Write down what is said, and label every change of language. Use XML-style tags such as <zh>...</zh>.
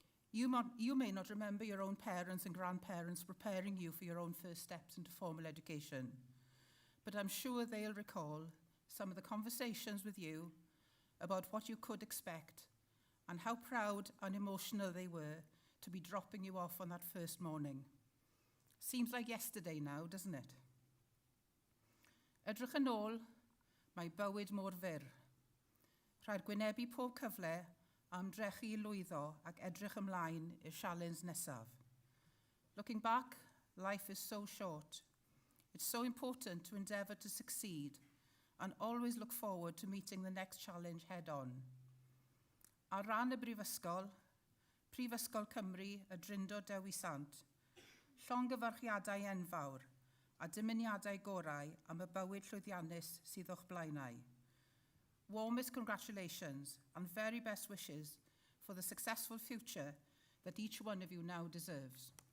<en>You may not remember your own parents and grandparents preparing you for your own first steps into formal education, but I'm sure they'll recall some of the conversations with you about what you could expect and how proud and emotional they were to be dropping you off on that first morning. Seems like yesterday now, doesn't it?</en> <cy>Edrych yn ôl, mae bywyd mor fyr. Rhaid gwynebu pob cyfle am drechu I lwyddo ac edrych ymlaen i'r sialens nesaf.</cy> <en>Looking back, life is so short. It's so important to endeavour to succeed and always look forward to meeting the next challenge head-on.</en> <cy>Ar ran y Brifysgol, Prifysgol Cymru y Drindod Dewi Sant, llongyfarchiadau enfawr a dymuniadau gorau am y bywyd llwyddiannus sydd o'ch blaenau.</cy> <en>Warmest congratulations and very best wishes for the successful future that each one of you now deserves.</en>